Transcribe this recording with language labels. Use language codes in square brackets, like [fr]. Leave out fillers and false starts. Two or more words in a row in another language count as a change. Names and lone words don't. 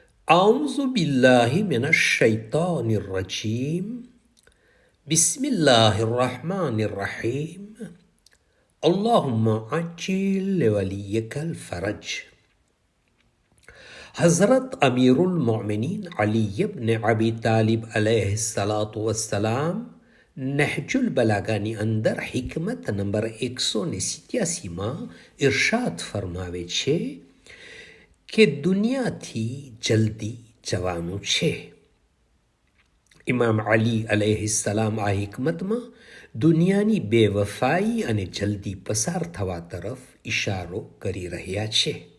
[ar] أعوذ بالله من الشيطان الرجيم بسم الله الرحمن الرحيم اللهم عجل لوليك الفرج. [gu] हज़रत अमीरुल मोमिनीन अली इब्न अबी तालिब [ar] عليه الصلاة والسلام [gu] નહજુલ બલાગાની અંદર હિકમત નંબર 187માં ઇરશાદ ફરમાવે છે કે દુનિયાથી જલ્દી જવાનું છે. ઇમામ અલી અલૈહિસ્સલામ આ હિકમતમાં દુનિયાની બેવફાઈ અને જલ્દી પસાર થવા તરફ ઇશારો કરી રહ્યા છે.